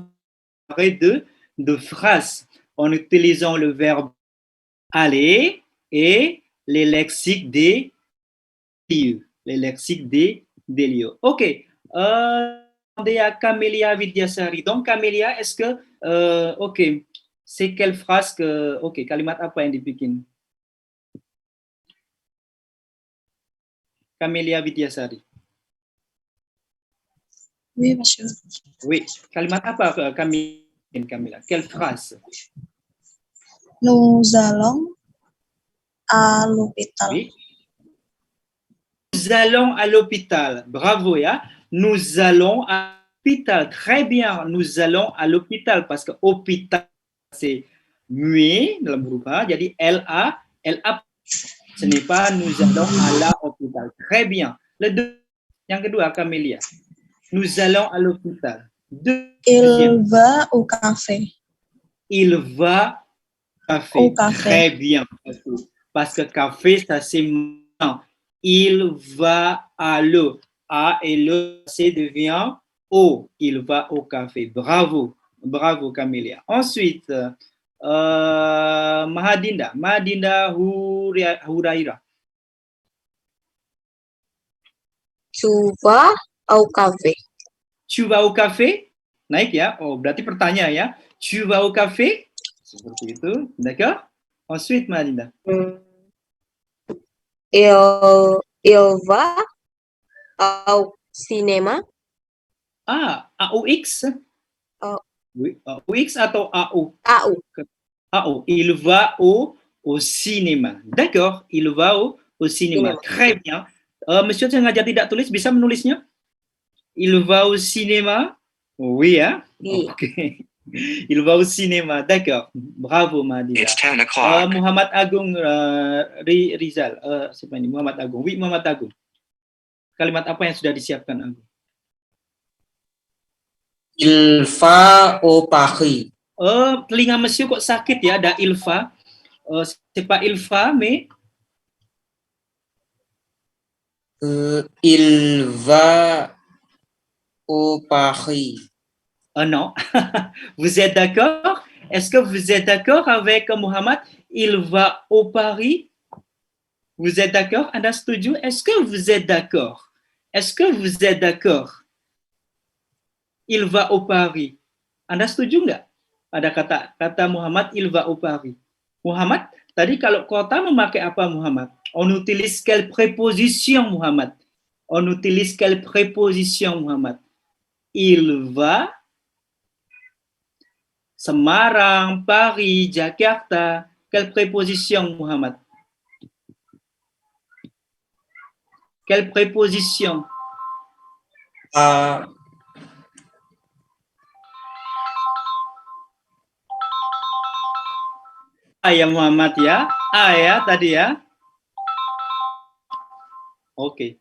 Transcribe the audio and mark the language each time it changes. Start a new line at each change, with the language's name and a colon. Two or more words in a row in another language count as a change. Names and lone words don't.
French: Vous préparez deux phrases en utilisant le verbe aller et les lexiques des lieux. Ok, demandez à Camélia Vidyasari. Donc Camélia, est-ce que, ok, c'est quelle phrase que,
Indonesian: ok, kalimat apa yang dibikin? Camélia Vidyasari.
French: Oui, monsieur. Oui,
Indonesian: kalimat apa Camilla?
French: Quelle phrase? Nous allons à l'hôpital. Oui. Nous allons à l'hôpital. Bravo, ya. Nous allons à l'hôpital. Très bien, nous allons à l'hôpital parce que hôpital, c'est muet
Indonesian: dalam huruf A, jadi
French: elle a, ce n'est pas nous allons à l'hôpital. Très bien.
Indonesian: Yang kedua,
French: Camélia. Nous allons à l'hôpital. Il va au café. Il va café. Au café. Très bien. Parce que café, ça c'est maintenant. Il va à l'eau. A et le C devient O. Il va au café. Bravo. Bravo, Camélia. Ensuite, Mahadinda. Mahadinda Huraira. Tu vas au café. Tu vas au café?
Indonesian: Naik ya. Oh, berarti pertanyaan ya.
French: Tu vas au café?
Indonesian: Seperti itu.
French: D'accord? Ensuite, Mahadinda. Il va au cinéma. Ah, AUX? Oh. Oui, AUX atau AU? AU. AU. Il va au cinéma. D'accord, il va au cinéma. Très bien.
Indonesian: Monsieur sengaja tidak tulis, bisa menulisnya?
French: Il va au cinéma? Oui, hein? Oui. Ok. Il va au cinéma. D'accord. Bravo, Madina.
English: It's 10 o'clock.
Indonesian: Muhammad Agung Rizal. Siapa ini? Muhammad Agung. Oui, Muhammad Agung. Kalimat apa yang sudah disiapkan, Agung?
French: Il va au Paris.
Indonesian: Telinga Monsieur kok sakit ya, ada ilfa.
French: C'est pas ilfa, mais Il va au Paris. Non. Vous êtes d'accord? Est-ce que vous êtes d'accord avec Muhammad? Il va au Paris. Vous êtes d'accord?
Indonesian: Anda setuju?
French: Est-ce que vous êtes d'accord? Est-ce que vous êtes d'accord? Il va au Paris.
Indonesian: Anda setuju nggak? Ada kata Muhammad,
French: il va au Paris.
Indonesian: Muhammad, tadi kalau kota memakai apa, Muhammad?
French: On utilise quelle préposition, Muhammad? On utilise quelle préposition, Muhammad? Il va Semarang, Paris, Jakarta. Quelle préposition, Muhammad? Quelle préposition?
Indonesian: A ya, Muhammad ya. A ya tadi ya. Oke.